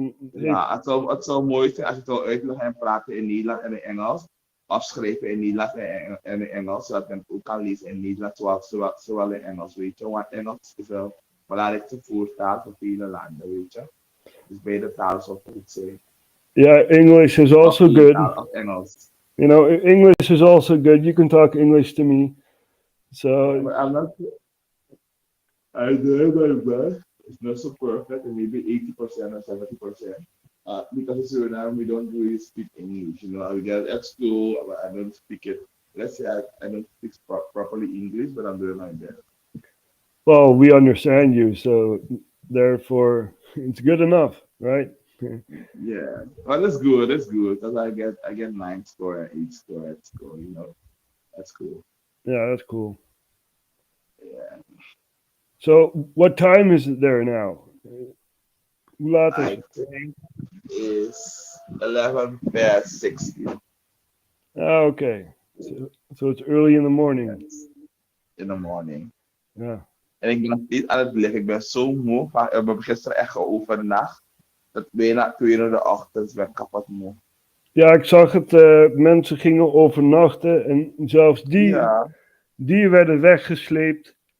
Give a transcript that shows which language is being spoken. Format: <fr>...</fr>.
<nl>Ja, het zou mooi zijn als je het wil uitleggen en praten in Nederlands en in Engels. Afschrijven in Nederlands en in Engels, zodat men het ook kan lezen in Nederlands, zowel in Engels, weet je. Want Engels is een belangrijkste voertaal voor vele landen, weet je. Dus beide talen zou goed zijn.</nl> <en>Yeah, English is also good.</en> <nl>Of Engels.</nl> <en>You know, English is also good. You can talk English to me. So. I'm not. I do my best. It's not so perfect, and maybe 80% or 70%. Because in Suriname, we don't really speak English. You know, we get at school, but I don't speak it. Let's say I don't speak properly English, but I'm doing my best. Well, we understand you, so therefore it's good enough, right? Yeah, well, that's good. That's good because I get 9 score and 8 score at school. You know, that's cool. Yeah, that's cool. Yeah. So, what time is it there now? I think it's 11:16. Ah, okay. So it's early in the morning. Yes. In the morning.</en> <nl>Ja. En ik ben nog niet aan het liggen. Ik ben zo moe. We hebben gisteren echt overnacht. Dat bijna 2 uur in de ochtend ben ik kapot moe. Ja, ik zag het. Mensen gingen overnachten en zelfs die werden weggesleept.</nl>